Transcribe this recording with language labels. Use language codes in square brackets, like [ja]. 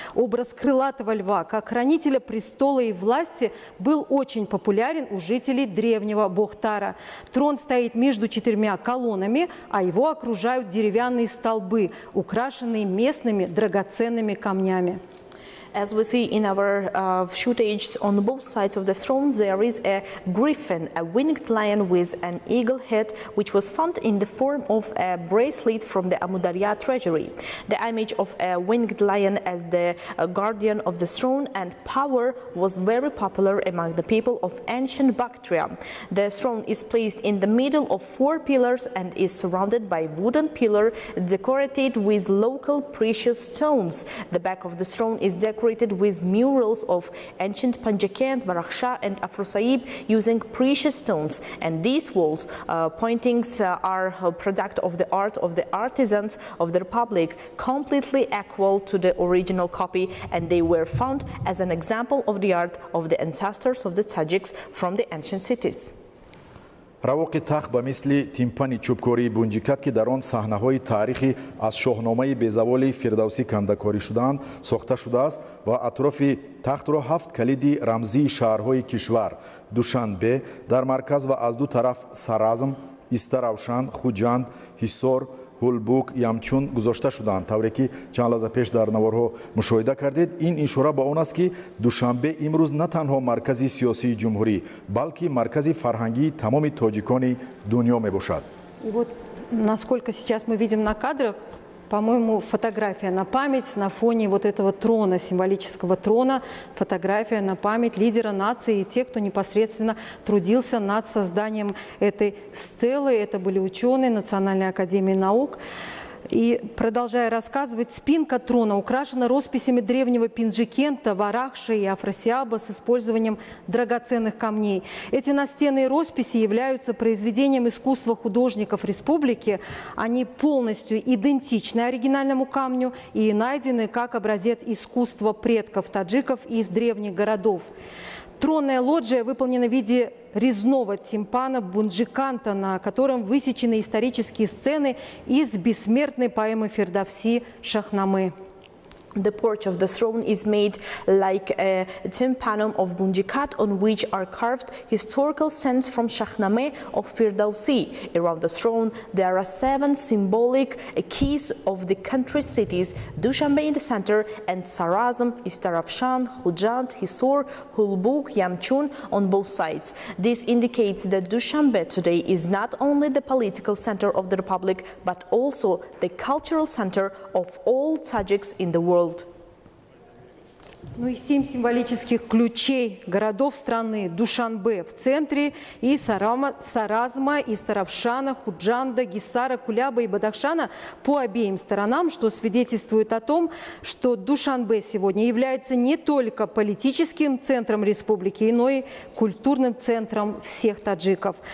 [ru] Образ крылатого льва, как хранителя престола и власти, был очень популярен у жителей древнего Бохтара. Трон стоит между 4 колоннами, а его окружают деревянные столбы, украшенные местными драгоценными камнями. [en] As we see in our footage, on both sides of the throne there is a griffin, a winged lion with an eagle head, which was found in the form of a bracelet from the Amudarya treasury. The image of a winged lion as the guardian of the throne and power was very popular among the people of ancient Bactria. The throne is placed in the middle of 4 pillars and is surrounded by wooden pillar decorated with local precious stones. The back of the throne is decorated with murals of ancient Panjakent, Varakhsha and Afrosaib using precious stones. And these walls paintings are a product of the art of the artisans of the Republic, completely equal to the original copy, and they were found as an example of the art of the ancestors of the Tajiks from the ancient cities. [tg] равоқи тахт ба мисли тимпани чӯбкории бунҷикат ки дар он саҳнаҳои таърихӣ аз шоҳномаи безаволи фирдавсӣ кандакорӣ шудаанд сохта шудааст ва атрофи тахтро 7 калиди рамзии шаҳрҳои кишвар Душанбе дар марказ ва аз ду тараф Саразм, Истаравшан, Хуҷанд, Ҳисор, Ҳулбук, Ямчун гузошта шуданд. Тавре ки чанд лаҳза пеш дар наворҳо мушоҳида кардед, ин ишора ба он аст ки Душанбе имрӯз на танҳо маркази сиёсии ҷумҳурӣ, балки маркази фарҳангии тамоми тоҷикони дунё мебошад. [ru] И вот насколько сейчас мы видим на кадрах, по-моему, фотография на память на фоне вот этого трона, символического трона, фотография на память лидера нации и тех, кто непосредственно трудился над созданием этой стелы. Это были ученые Национальной академии наук. И, продолжая рассказывать, спинка трона украшена росписями древнего Пинджикента, Варахши и Афросиаба с использованием драгоценных камней. Эти настенные росписи являются произведением искусства художников республики. Они полностью идентичны оригинальному камню и найдены как образец искусства предков таджиков из древних городов. Тронная лоджия выполнена в виде резного тимпана Бунджиканта, на котором высечены исторические сцены из бессмертной поэмы Фердавси «Шахнаме». [en] The porch of the throne is made like a tympanum of Bunjikat, on which are carved historical scenes from Shahnameh of Firdausi. Around the throne there are 7 symbolic keys of the country's cities: Dushanbe in the center, and Sarazm, Istarafshan, Khujand, Hisor, Hulbuk, Yamchun on both sides. This indicates that Dushanbe today is not only the political center of the republic, but also the cultural center of all Tajiks in the world. [ru] Ну и 7 символических ключей городов страны: Душанбе в центре, и Саразма, и Старавшана, Худжанда, Гисара, Куляба и Бадахшана по обеим сторонам, что свидетельствует о том, что Душанбе сегодня является не только политическим центром республики, но и культурным центром всех таджиков.